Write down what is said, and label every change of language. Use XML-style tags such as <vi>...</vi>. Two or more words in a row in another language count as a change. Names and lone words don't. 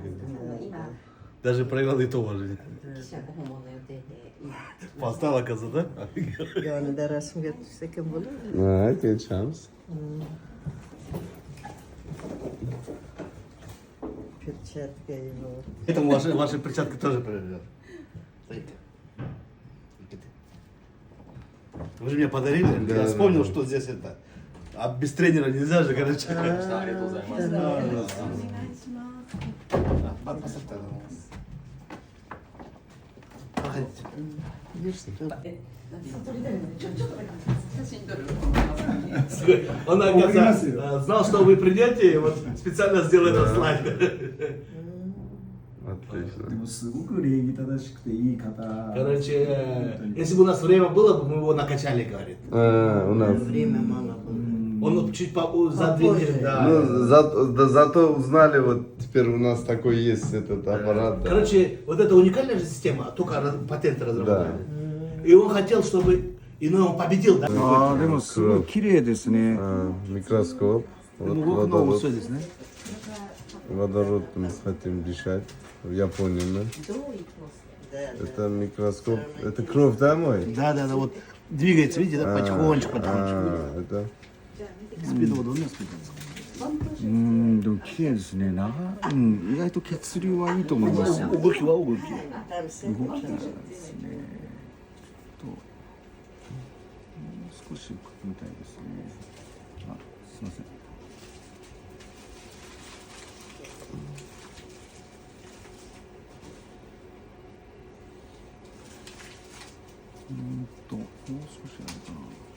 <ru>Даже проиграл и то уважение. Поставила коза, да?</ru> <uz>Yonida rasmga tushsa kim bo'ladi? Ha, kelishamiz.</uz> <ru>Перчатка его. Поэтому ваши перчатки тоже проверяют. Смотрите. Вы же мне подарили, Да, я вспомнил, да. что здесь это. А без тренера нельзя же, короче. Проходите. Он, оказывается, знал, что вы придете, и вот специально сделал этот слайд. Отлично.</ru> <ja>でもすごく礼儀正しくていい方。</ja> <ru>Короче, если бы у нас время было, бы мы его накачали, говорит. У нас. Время мало было. Он чуть за 2 недели, да. Ну, зато узнали, вот теперь у нас такой есть этот аппарат. Да. Короче, вот эта уникальная же система, только патенты разработали. И он хотел, чтобы иной он победил, да?</ru> <ja>ああ、でもすごい綺麗ですね。</ja> <ru>Микроскоп. Вот Ну, вот новый водород. все здесь, да? Водород мы хотим дышать. В Японии, да? Это микроскоп. Это кровь, да, мой? Да, да, да, вот двигается, видите, да, потихонечку, потихонечку. Это. Спиду вот у нас</ru> <ja>でも綺麗ですね。意外と血流はいいと思いますよ。動きは動き。動きなんですね。もう少しみたいですね。あ、すみません。もう少しあるかな。</ja>